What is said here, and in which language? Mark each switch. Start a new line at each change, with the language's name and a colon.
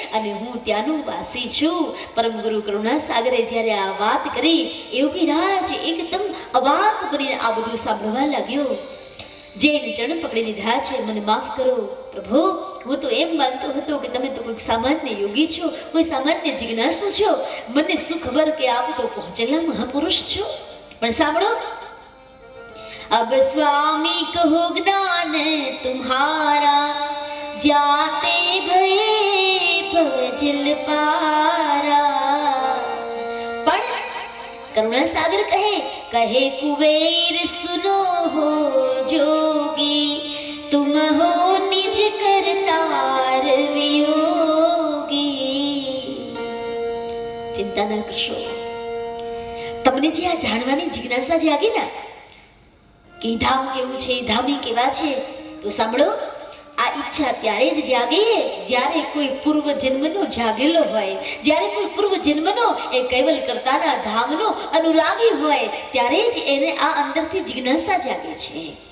Gujarati: અને હું ત્યાંનું વાસી છું. પરમ ગુરુ કરુણાસાગરે જ્યારે આ વાત કરી, યોગીરાજ એકદમ અવાક બનીને આ બધું સાંભળવા લાગ્યો. જૈન ચરણ પકડી લીધા છે. મને માફ કરો પ્રભુ, હું તો એમ માનતો હતો કે તમે તો કોઈ સામાન્ય યોગી છો, કોઈ સામાન્ય જિજ્ઞાસુ છો. મને શું ખબર કે આપ તો પહોંચેલા મહાપુરુષ છો. પણ સાંભળો,
Hindi: अब स्वामी कहो ज्ञान तुम्हारा, जाते भये भव जल पारा.
Gujarati: પણ કરુણાસાગર કહે કુબેર સુનો હો જોગી,
Hindi: तुम हो निज करतार वियोगी.
Gujarati: ચિંતા ન કરશો, તમને જે આ જાણવાની જિજ્ઞાસા જાગી ને કે ધામ કેવું છે, ધામી કેવા છે, તો સાંભળો, આ ઈચ્છા ત્યારે જ જાગે જ્યારે કોઈ પૂર્વ જન્મનો જાગેલો હોય, જ્યારે કોઈ પૂર્વ જન્મનો એ કૈવલ કર્તાના ધામનો અનુરાગી હોય, ત્યારે જ એને આ અંદરથી જિજ્ઞાસા જાગે છે.